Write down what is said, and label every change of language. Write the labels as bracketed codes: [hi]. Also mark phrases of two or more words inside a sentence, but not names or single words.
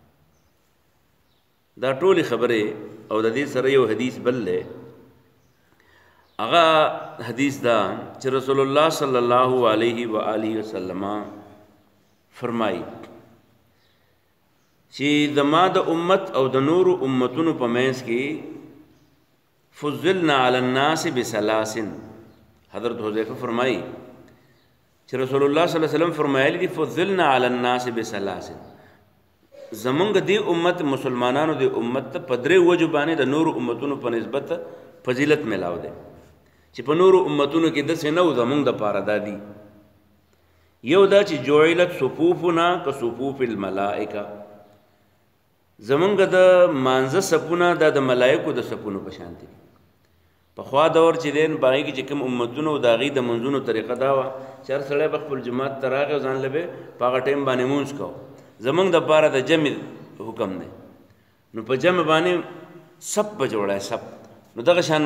[ps] دا ټولې خبرې او د دې سره یو حدیث بل دی هغه حدیث دا چې [ar] رسول الله صلی الله علیه و آله وسلم [ps] فرمایي چې زما د امت او د نورو امتونو په منځ کې [ar] فضلنا علی الناس بثلاث [ps] حضرت حذیفه فرمایي چې [ar] رسول الله صلی الله علیه وسلم [ps] فرمایلی دي [ar] فضلنا علی الناس بثلاث [ps] زمونږ دی امت مسلمانانو دی امت ته په درې وجو باندې د نورو امتونو په نسبت فضیلت ملاو دی چې په نورو امتونو کې داسې نه و زمونږ دپاره دا دي یو دا چې [ar] جعلت صفوفنا کصفوف الملائکه [ps] زمونږ د مانځه صفونه دا د ملایکو د صفونو په شان دي پخوا دور چې دین باغې کې چې کوم امتونو د هغې د منځونو طریقه دا وه چې هر سړی به خپل جومات ته راغی او ځان له به په هغه ټایم باندې مونځ کوو زمونږ دپاره د جمع حکم دی نو په جمع باندې سب به جوړی سب نو دغه شان